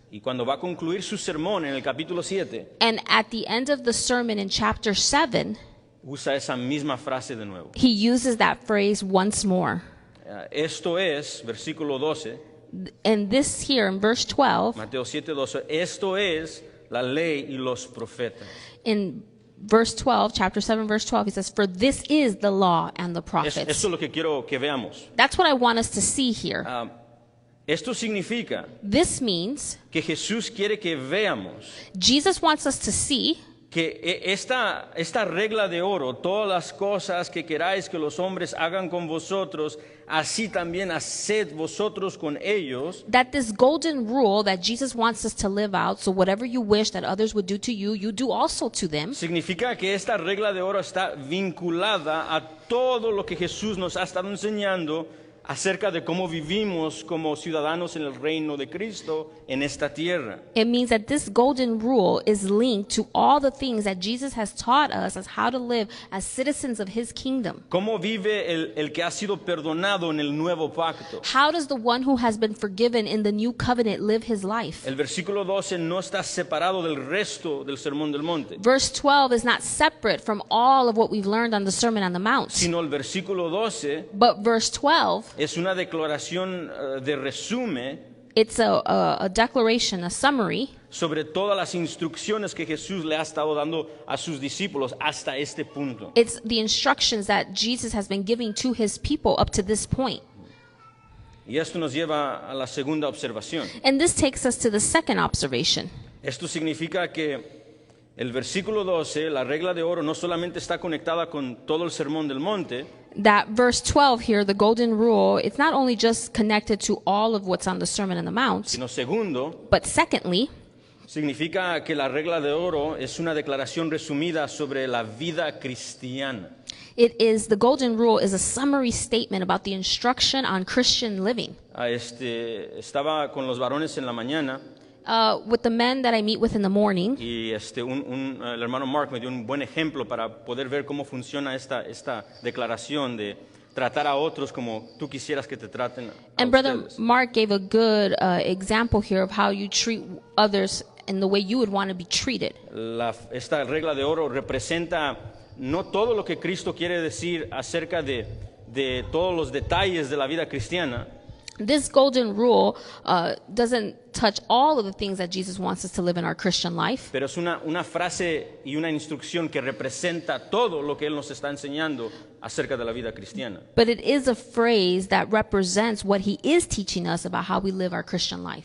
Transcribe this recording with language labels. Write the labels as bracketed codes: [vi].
[es] Y cuando va a concluir su sermón en el capítulo 7, [en] And at the end of the sermon in chapter 7, [es] usa esa misma frase de nuevo. [en] he uses that phrase once more. [es] Esto es, versículo 12, [en] And this here in verse 12, [es] Mateo 7:12, esto es la ley y los profetas. [en] in verse 12, chapter 7, verse 12, he says, For this is the law and the prophets. [es] Esto es lo que quiero que veamos. [en] That's what I want us to see here. [es] Esto significa [en] This means [es] que Jesús quiere que veamos [en] Jesus wants us to see [es] que esta regla de oro, todas las cosas que queráis que los hombres hagan con vosotros, así también haced vosotros con ellos, [en] that this golden rule that Jesus wants us to live out, so whatever you wish that others would do to you, you do also to them. [es] significa que esta regla de oro está vinculada a todo lo que Jesús nos ha estado enseñando acerca de cómo vivimos como ciudadanos en el reino de Cristo en esta tierra. [en] It means that this golden rule is linked to all the things that Jesus has taught us as how to live as citizens of his kingdom. [es] ¿Cómo vive el que ha sido perdonado en el nuevo pacto? [en] How does the one who has been forgiven in the new covenant live his life? [es] El versículo 12 no está separado del resto del Sermón del Monte, [en] Verse 12 is not separate from all of what we've learned on the Sermon on the Mount. [es] sino el versículo 12 [en] But verse 12, [es] es una declaración de resumen [en] it's a declaration, a summary [es] sobre todas las instrucciones que Jesús le ha estado dando a sus discípulos hasta este punto. [en] It's the instructions that Jesus has been giving to his people up to this point. [es] Y esto nos lleva a la segunda observación. [en] And this takes us to the second observation. [es] Esto significa que el versículo 12, la regla de oro, no solamente está conectada con todo el sermón del monte, [en] That verse 12 here, the golden rule, it's not only just connected to all of what's on the Sermon on the Mount, [es] sino segundo, [en] but secondly, [es] significa que la regla de oro es una declaración resumida sobre la vida cristiana. [en] the golden rule is a summary statement about the instruction on Christian living. [es] Estaba con los varones en la mañana [en] With the men that I meet with in the morning, [es] y el hermano Mark me dio un buen ejemplo para poder ver cómo funciona esta declaración de tratar a otros como tú quisieras que te traten a [en] and Brother [es] ustedes. [en] Mark gave a good example here of how you treat others in the way you would want to be treated. [es] Esta regla de oro representa no todo lo que Cristo quiere decir acerca de todos los detalles de la vida cristiana, [en] This golden rule doesn't touch all of the things that Jesus wants us to live in our Christian life. [es] pero es una frase y una instrucción que representa todo lo que Él nos está enseñando acerca de la vida cristiana. [en] But it is a phrase that represents what he is teaching us about how we live our Christian life.